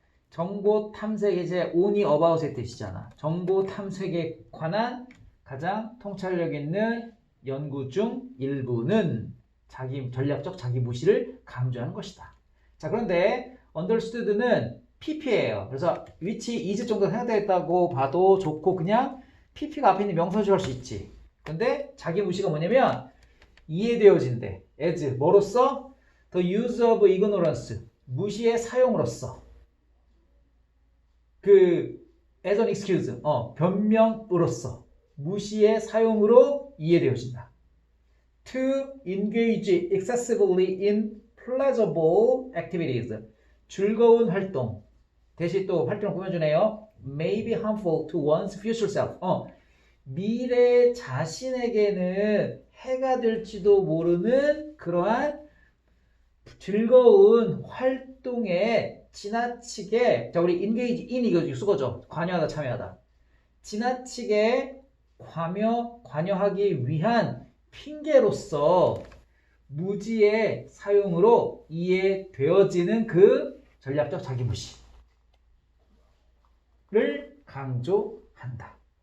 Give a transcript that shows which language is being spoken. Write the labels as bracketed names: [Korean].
[Korean] 정보 탐색이 이제 [English] only about [Korean] 의 뜻이잖아. 정보 탐색에 관한 가장 통찰력 있는 연구 중 일부는 자기 전략적 자기 무시를 강조하는 것이다. 자, 그런데 understood는 pp예요. 그래서 [English] which is [Korean] 정도 생각되겠다고 봐도 좋고 그냥 pp가 앞에 있는 명사주 할 수 있지. 근데 자기 무시가 뭐냐면 이해되어진대. as 뭐로써? [English] the use of ignorance, [Korean] 무시의 사용으로서. [English] as an excuse, [Korean] 변명으로서 무시의 사용으로 이해되어진다. [English] To engage excessively in pleasurable activities, [Korean] 즐거운 활동. 대신 또 활동을 꾸며주네요. [English] May be harmful to one's future self. [Korean] 미래 자신에게는 해가 될지도 모르는 그러한 즐거운 활동에 지나치게, 자, 우리 [English] engage in [Korean] 이거 수거죠. 관여하다, 참여하다. 지나치게 관여하기 위한 핑계로서 무지의 사용으로 이해되어지는 그 전략적 자기무시를 강조한다.